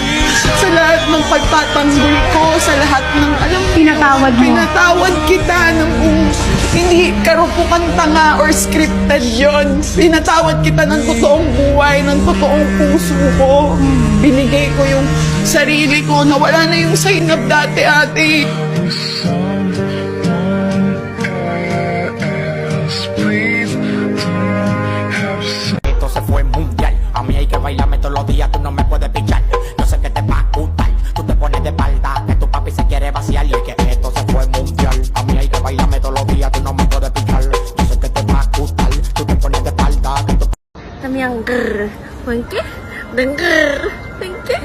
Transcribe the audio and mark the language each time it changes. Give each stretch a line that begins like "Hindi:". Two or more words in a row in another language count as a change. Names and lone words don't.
Filipino: Sa lahat ng pagtatanggol ko, sa lahat ng, pinatawad mo. Pinatawad kita ng hindi karupukan tanga or scripted yon. Pinatawad kita ng totoong buhay, ng totoong puso ko. Binigay ko yung sarili ko na wala na yung sainab dati, ate.
Spanish: Esto se fue mundial. A mí hay que bailarme todos los días, tú no me puedes pichar. Yo sé que te va a gustar. Tú te pones de espalda, que tu papi se quiere vaciar. Y es que esto se fue mundial. A mí hay que bailarme todos los días, tú no me puedes yang grrr. Mungkin dan grrr. Mungkin.